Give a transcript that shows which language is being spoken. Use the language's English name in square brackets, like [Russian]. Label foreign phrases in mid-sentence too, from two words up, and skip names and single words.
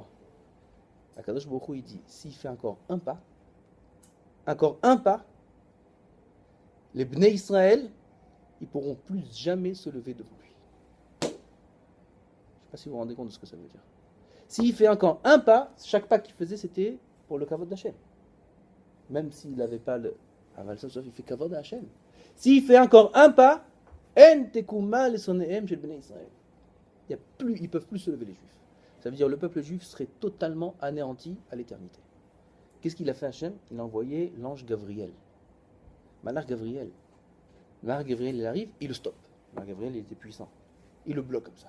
[Hebrew] הקדוש ברוך הוא, [French] il dit, s'il fait encore un pas, les [Hebrew] בני ישראל, [French] ils ne pourront plus jamais se lever devant lui. Je ne sais pas si vous vous rendez compte de ce que ça veut dire. S'il fait encore un pas, chaque pas qu'il faisait, c'était pour le kavod d'Hachem. Même s'il n'avait pas le aval sauf il fait kavod à Hachem. S'il fait encore un pas, [Hebrew] אין תקומה לשונאיהם של בני ישראל. [French] Ils ne peuvent plus se lever, les Juifs. Ça veut dire que le peuple juif serait totalement anéanti à l'éternité. Qu'est-ce qu'il a fait Hachem? Il a envoyé l'ange Gabriel. [Hebrew] מלאך גבריאל. [French] Malach Gabriel, il arrive, il le stoppe. Malach Gabriel, il était puissant. Il le bloque comme ça.